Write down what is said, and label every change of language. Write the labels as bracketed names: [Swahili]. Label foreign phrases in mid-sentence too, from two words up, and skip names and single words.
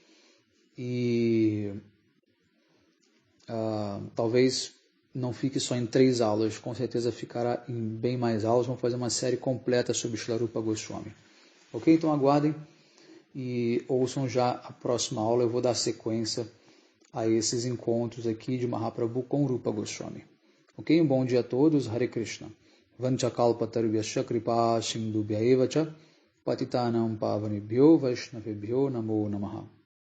[Portuguese] E talvez não fique só em 3 aulas, com certeza ficará em bem mais aulas, vamos fazer uma série completa sobre Srila Rupa Goswami. Ok? Então aguardem e ouçam já a próxima aula, eu vou dar sequência a esses encontros aqui de Mahaprabhu com Rupa Goswami. Ok? Um bom dia a todos, [Sanskrit] Hare Krishna. Vanchakalpatarvyasya kripa sindubhya evacha patitanam pavanebhyo vaishnavebhyo namo namaha.